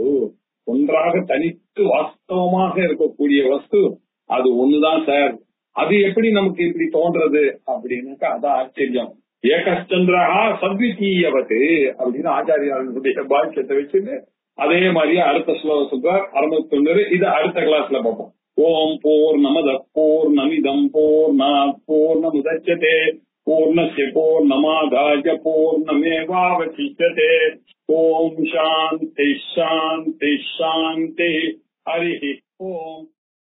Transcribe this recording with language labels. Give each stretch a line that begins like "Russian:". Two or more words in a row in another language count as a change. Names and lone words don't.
Tamil: ஒன்றாக தனித்து வாஸ்தவமாக இருக்கக்கூடிய வஸ்து அது ஒண்ணுதான் சார். அது எப்படி நமக்கு இப்படி தோன்றது அப்படின்னாக்கா அதான் ஆச்சரியம்.
Sanskrit: एकश्चन्द्रः सद्वितीयवत्
Tamil: அப்படின்னு ஆச்சாரியாளுடைய பாக்கியத்தை வச்சுட்டு அதே மாதிரியே அடுத்த ஸ்லோகம் சொல்றார் 69. இது அடுத்த கிளாஸ்ல பார்ப்போம்.
Sanskrit: ॐ पूर्णमदः पूर्णमिदं पूर्णात् पूर्णमुदच्यते पूर्णस्य पूर्णमादाय पूर्णमेवावशिष्यते. ॐ शान्ति शान्ति शान्ति. हरि ॐ.